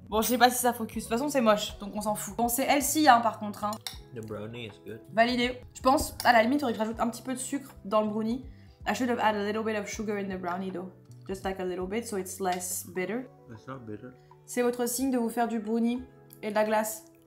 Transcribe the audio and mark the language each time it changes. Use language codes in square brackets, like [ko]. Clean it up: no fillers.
[fr] Bon, je sais pas si ça focus. De toute façon, c'est moche, donc on s'en fout. Bon, c'est healthy, hein, par contre. Hein. [en] The brownie is good. [fr] Validé. Je pense, à la limite, il faudrait que je rajoute un petit peu de sucre dans le brownie. [en] I should have added a little bit of sugar in the brownie, though. Just like a little bit, so it's less bitter. It's not bitter. [fr] C'est votre signe de vous faire du brownie et de la glace.